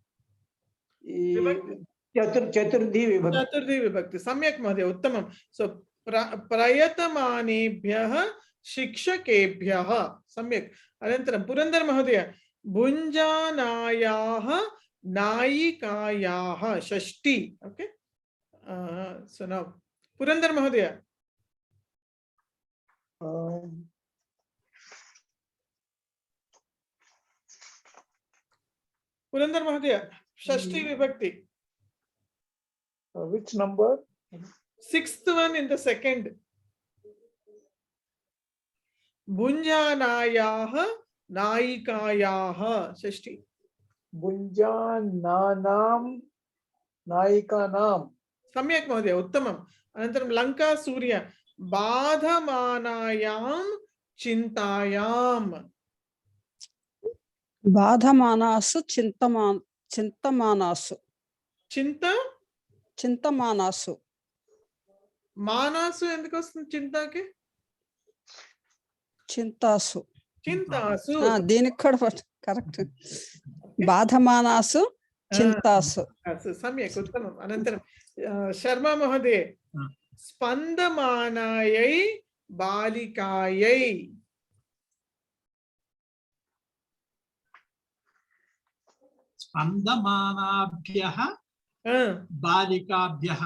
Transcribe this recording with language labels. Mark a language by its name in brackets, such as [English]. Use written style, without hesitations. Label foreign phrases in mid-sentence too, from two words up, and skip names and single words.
[Sanskrit] चतुर्थी विभक्ति सम्यक् महोदय उत्तमं सो प्रयतमानेभ्यः शिक्षकेभ्यः सम्यक् अनन्तरं पुरन्दर महोदय भुञ्जानायाः नायिकायाः षष्ठी [English] okay so now [Sanskrit] पुरन्दर महोदय पुरन्दर महोदय षष्ठी विभक्ति [English] which number? 6th one in the second [Sanskrit] भुञ्जानायाः नायिकायाः षष्ठी भुञ्जानानां नायिकानां सम्यक् महोदय उत्तमम् अनन्तरं लङ्का सूर्य बाधमानायां चिन्तायां బాధమానాసు చింతమానాసు చింతమానాసు [Telugu] మానాసు ఎందుకు వస్తుంది చింతకి [Sanskrit] చింతాసు చింతాసు [Telugu] దీనికి కూడా కరెక్ట్ [Sanskrit] బాధమానాసు చింతాసు सम्यक् उत्तमम् अनन्तरं शर्मा महोदय स्पन्दमानायै बालिकायै स्पन्दमानाभ्यः बालिकाभ्यः